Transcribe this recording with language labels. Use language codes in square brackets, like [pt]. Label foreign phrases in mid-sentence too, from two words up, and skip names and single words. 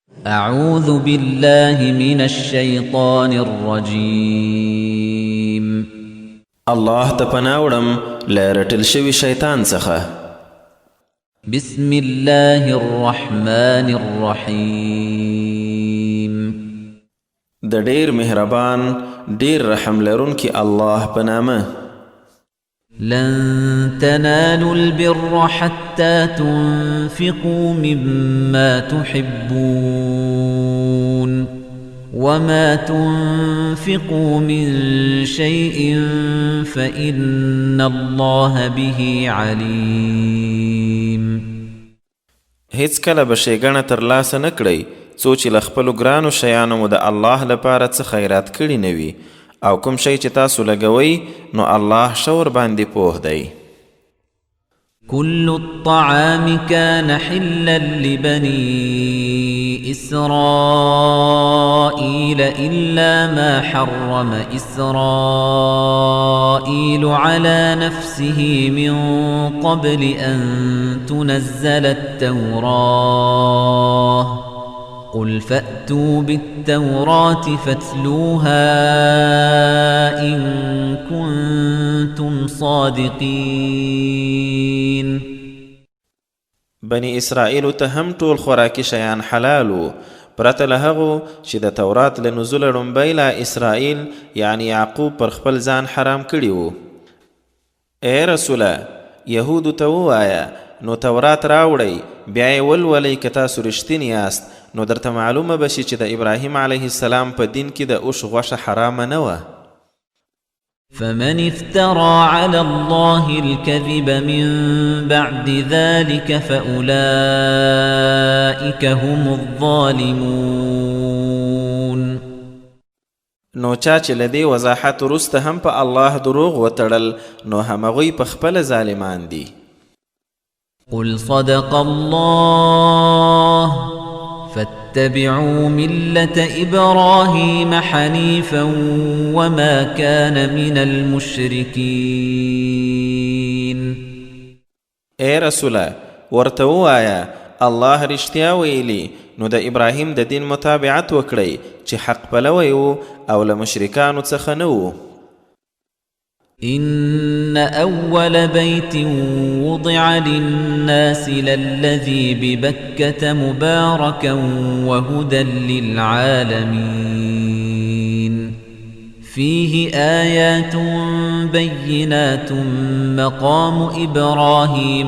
[ar] أعوذ بالله من الشيطان الرجيم. [ps] الله ته پناه وړم له رټل شوي شیطان څخه. [ar] بسم الله الرحمن الرحيم. [ps] د ډیر مهربان ډیر رحم لرونکي الله په نامه. [ar] لن تنالوا البر حتى تنفقوا مما تحبون وما تنفقوا من شيء فإن الله به عليم. [ps] هیڅ کله به ښېګڼه ترلاسه نه کړئ څو چې له خپلو ګرانو شیانو مو د الله لپاره څه خیرات کړي نه وي، او کوم شی چې تاسو لګوئ نو الله ښه ورباندې پوه دی. [ar] كل الطعام كان حلا لبني إسرائيل إلا ما حرم إسرائيل على نفسه من قبل أن تنزل التوراة قل فأتوا بالتوراة فاتلوها إن كنتم صادقين. [ps] بني اسرائیلو ته هم ټول خوراکي شیان حلالو پرته له هغو چې د تورات له نزوله ړومبی لا اسرائیل یعنی یعقوب پر خپل ځان حرام کړي وو. ای رسوله یهودو ته ووایه نو تورات راوړئ بیا یې ولولئ که تاسو رښتیني یاست، نو درته معلومه بشي چې د ابراهیم علیه السلام په دین کې د اوښ غوښه حرامه نه وه. [ar] فمن افترى على الله الكذب من بعد ذلك فأولئك هم الظالمون. [ps] نو چا چې له دې وضاحت وروسته هم په الله دروغ وتړل نو همغوی په خپله ظالمان دي. [ar] قل صدق الله فاتبعوا ملة إبراهيم حنيفا وما كان من المشركين. [ps] اے رسوله ورته ووایه الله رښتیا ویلي نو د ابراهیم د دین متابعت وکړئ چې حق پلوی و او له مشرکانو څخه نه و. [ar] إن أول بيت وضع للناس للذي ببكة مباركا وهدى للعالمين فيه آيات بينات مقام إبراهيم